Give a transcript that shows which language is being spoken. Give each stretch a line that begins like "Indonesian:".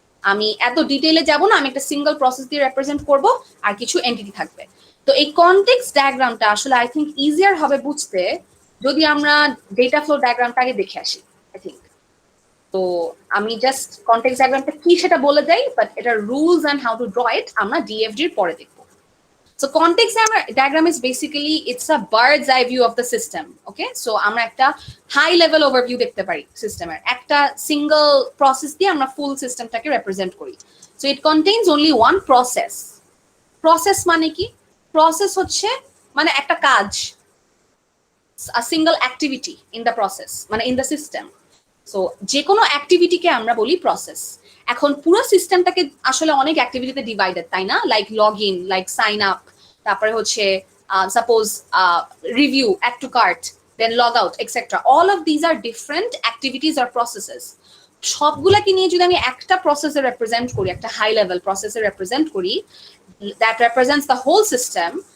Bangla: আমি এত ডিটেইলে যাব না, আমি একটা সিঙ্গেল প্রসেস দিয়ে রিপ্রেজেন্ট করব, আর কিছু এন্টিটি থাকবে। তো এই কনটেক্সট ডায়াগ্রামটা আসলে
English: I think
Bangla: ইজিয়ার হবে বুঝতে যদি আমরা ডেটা ফ্লো ডায়াগ্রামটাকে দেখে আসি, আই থিঙ্ক। তো আমি জাস্ট কনটেক্সট ডায়াগ্রামটা কি সেটা বলে দেই, বাট এটা rules and
English: how to draw it
Bangla: আমরা ডিএফডির পরে দেখব।
English: So context diagram is basically it's a bird's eye view of the system.
Bangla: Okay, so আমরা একটা high level overview দেখতে পারি সিস্টেমের, একটা সিঙ্গেল প্রসেস দিয়ে আমরা ফুল সিস্টেমটাকে রিপ্রেজেন্ট করি।
English: So it contains only one process.
Bangla: Process মানে কি? Process হচ্ছে মানে একটা কাজ,
English: a single activity in the process,
Bangla: মানে
English: in the system.
Bangla: So যে কোনো অ্যাক্টিভিটিকে আমরা বলি প্রসেস। এখন পুরো সিস্টেমটাকে আসলে অনেক অ্যাক্টিভিটিতে ডিভাইডেড, তাই না? Like log in, like sign up, তারপরে হচ্ছে suppose review, add to cart, then log out etcetera.
English: All of these are different activities আর processes.
Bangla: সবগুলাকে নিয়ে যদি আমি একটা প্রসেসে রিপ্রেজেন্ট করি, একটা হাই লেভেল প্রসেসে রিপ্রেজেন্ট করি,
English: that represents the whole system,